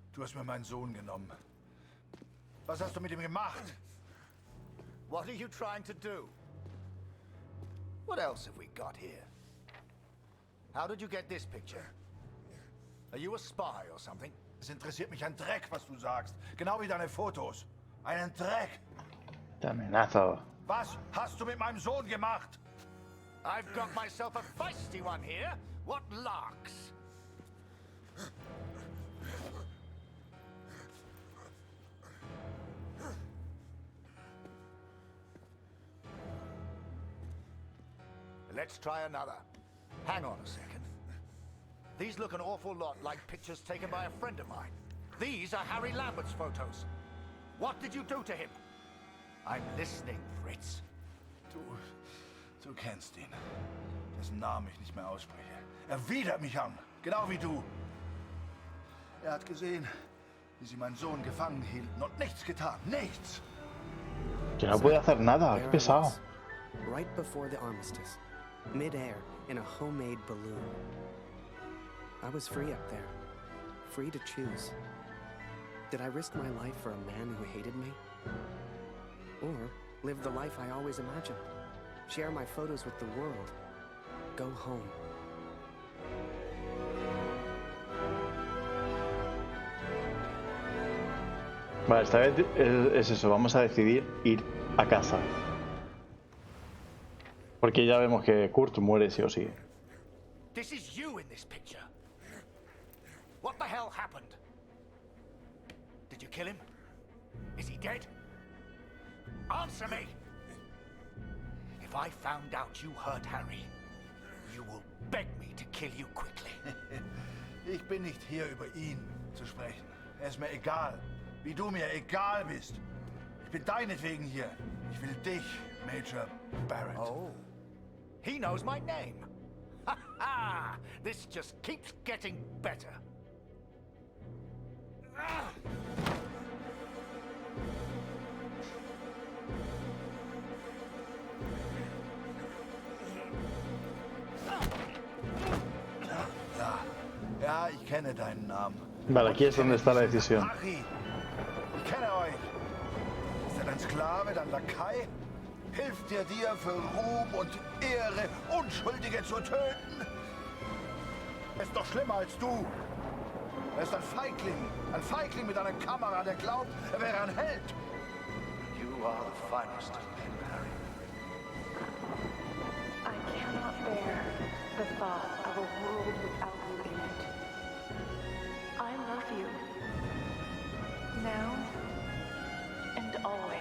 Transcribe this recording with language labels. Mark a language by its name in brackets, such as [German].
[German] Du hast mir meinen Sohn genommen. Was hast du mit ihm gemacht? [English] What are you trying to do? What else have we got here? How did you get this picture? Are you a spy or something? [German] Es interessiert mich ein Dreck, was du sagst. Genau wie deine Fotos. Einen Dreck. [Spanish] Te amenazo. [German] Was hast du mit meinem Sohn gemacht? [English] I've got myself a feisty one here. What larks? Let's try another. Hang on a second. These look an awful lot like pictures taken by a friend of mine. These are Harry Lambert's photos. What did you do to him? I'm listening, Fritz. [German] Du kennst ihn. Dessen Namen ich nicht mehr ausspreche. Er widert mich an, genau wie du. Er hat gesehen, wie sie meinen Sohn gefangen hielten und nichts getan. Nichts! [Spanish] Que no puede hacer nada, qué pesado. [English] Right before the armistice, mid-air, in a homemade balloon. I was free up there, free to choose. Did I risk my life for a man who hated me? Or live the life I always imagined? Share my photos with the world? Go home? [Spanish] Vale, esta vez es eso, vamos a decidir ir a casa. Porque ya vemos que Kurt muere sí o sí. [English] This is you in this picture. What the hell happened? Did you kill him? Is he dead? Answer me! If I found out you hurt Harry, you will beg me to kill you quickly. [German] Ich bin nicht hier, über ihn zu sprechen. Er ist mir egal. Wie du mir egal bist. Ich bin deinetwegen hier. Ich will dich, Major Barrett. [English] Oh. He knows my name. Ha ha! This just keeps getting better. [German] Ja, ich kenne deinen Namen. [Spanish] Vale, aquí es donde está la decisión. [German] Harry, ich kenne euch. Ist er dein Sklave, dein Lakai? Hilft dir für Ruhm und Ehre, Unschuldige zu töten? Er ist doch schlimmer als du. Er ist ein Feigling mit einer Kamera, der glaubt, er wäre ein Held. [English] You are the finest of men, Harry. I cannot bear the thought of a world without you in it. I love you. Now and always.